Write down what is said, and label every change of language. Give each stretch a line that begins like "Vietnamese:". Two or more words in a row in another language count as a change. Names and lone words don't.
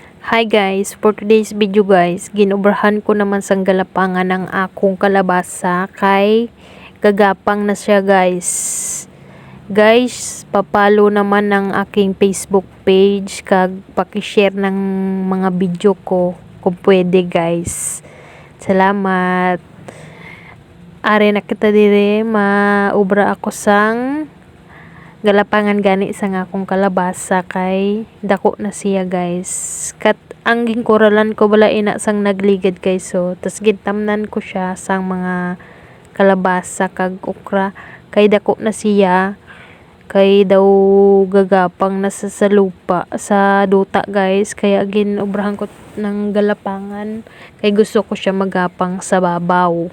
English: Hi guys, for today's video guys,
Hiligaynon: ginobrahan ko naman sang galapangan ng akong kalabasa kay gagapang na siya guys. Guys, papalo naman ng aking Facebook page kag paki-share ng mga video ko kung pwede guys. Salamat. Are na kita dire maubra ako sang galapangan gani sa akong kalabasa kay dako na siya guys. Kat ang gingkuralan ko bala ina sang nagligid guys, so tas gintamnan ko siya sang mga kalabasa kag okra kay dako na siya, kay daw gagapang na sa lupa sa duta guys, kaya ginobrahan ko ng galapangan kay gusto ko siya magapang sa babaw.